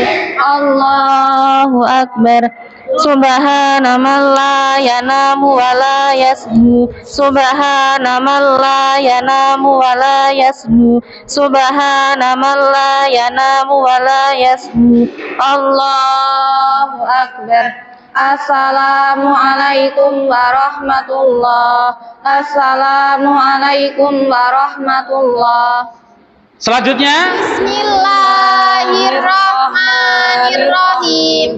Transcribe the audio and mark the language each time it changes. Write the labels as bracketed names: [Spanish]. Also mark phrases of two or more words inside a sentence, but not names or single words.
[Arabic] الله أكبر. سبحان من لا ينام ولا يسهو. سبحان من لا ينام ولا يسهو. سبحان من لا ينام ولا يسهو. الله أكبر. السلام عليكم ورحمة الله. السلام عليكم ورحمة الله. [Indonesian] Selanjutnya, [Arabic] بسم الله الرحمن الرحيم.